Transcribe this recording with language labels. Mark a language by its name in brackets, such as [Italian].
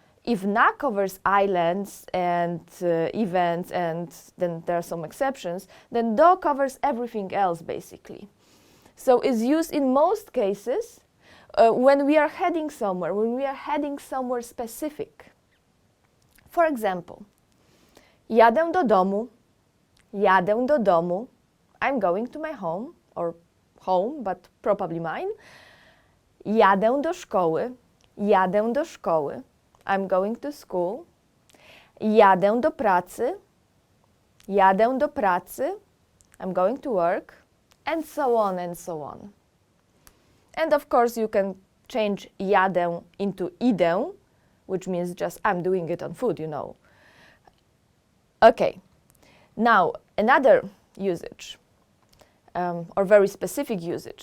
[English] If na covers islands and events, and then there are some exceptions, then do covers everything else basically. So it's used in most cases when we are heading somewhere, specific. [Polish] For example, jadę do domu, jadę do domu. [English] I'm going to my home, or home, but probably mine. [Polish] Jadę do szkoły, jadę do szkoły. [English] I'm going to school. [Polish] Jadę do pracy, jadę do pracy. [English] I'm going to work, and so on and so on. And of course you can change jadę into idę, which means just I'm doing it on foot, you know. Okay, now another usage, or very specific usage.